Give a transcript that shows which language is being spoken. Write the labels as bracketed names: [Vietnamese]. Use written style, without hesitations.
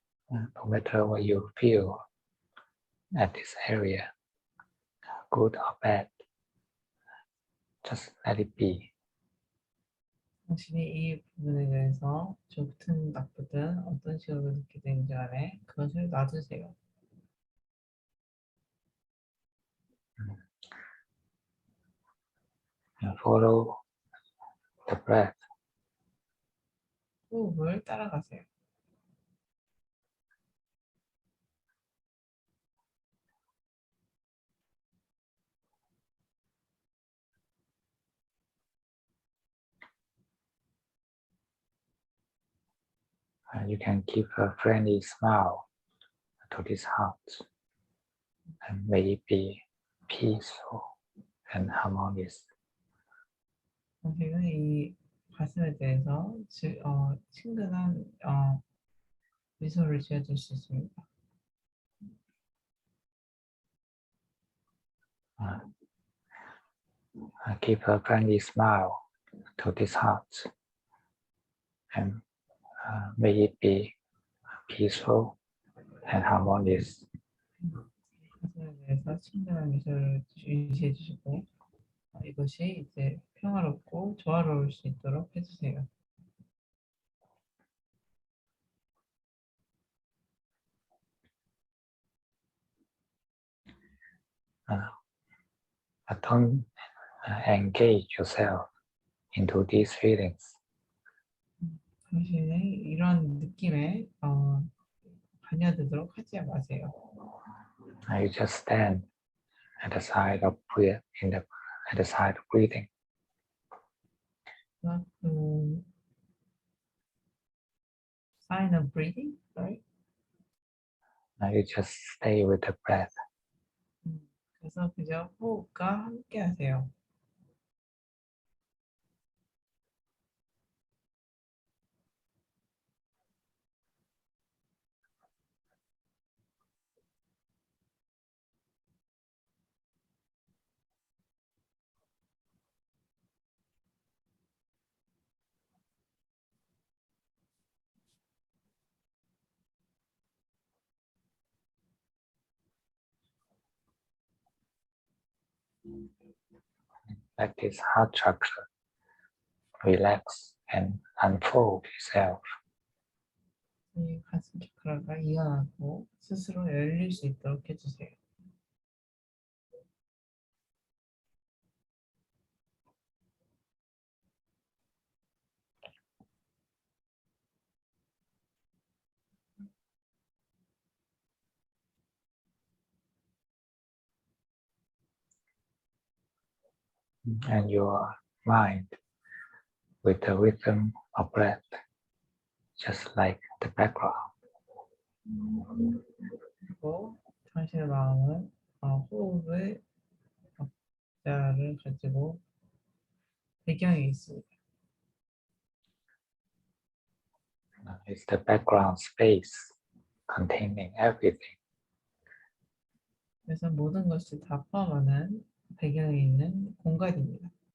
[English] No matter what you feel at this area, good or bad, just let it be. [Korean] 당신이 이 부분에 대해서 좋든 나쁘든 어떤 식으로 느끼게 되는지 간에 그것을 놔두세요. [English] And follow the breath. [Korean] 호흡을 따라가세요. [English] You can give a friendly smile to this heart, and may it be peaceful and harmonious. [Korean] 당신은 이 가슴에 대해서 친근한 미소를 지어줄 수 있습니다. [English] Give a friendly smile to this heart, and may it be peaceful and harmonious. [Korean] 가슴에 대해서 친근한 미소를 유지해 주시고 이것이 이제 평화롭고 조화로울 수 있도록 해주세요. [English] Don't engage yourself into these feelings. [Korean] 당신의 이런 느낌에 관여되도록 하지 마세요. [English] You just stand at the side of at the side of breathing. Not to sign of breathing, right? You just stay with the breath. [Korean] 그래서 그저 호흡과 함께 하세요. [English] Let this heart chakra relax and unfold itself. [Korean] 이 가슴 차크라가 이완하고 스스로 열릴 수 있도록 해주세요. [English] And your mind with the rhythm of breath, just like the background. [Korean] 그리고 당신의 마음은 호흡의 박자를 가지고 배경에 있습니다. [English] It's the background space containing everything. [Korean] 그래서 모든 것이 다 포함하는 배경에 있는 공간입니다.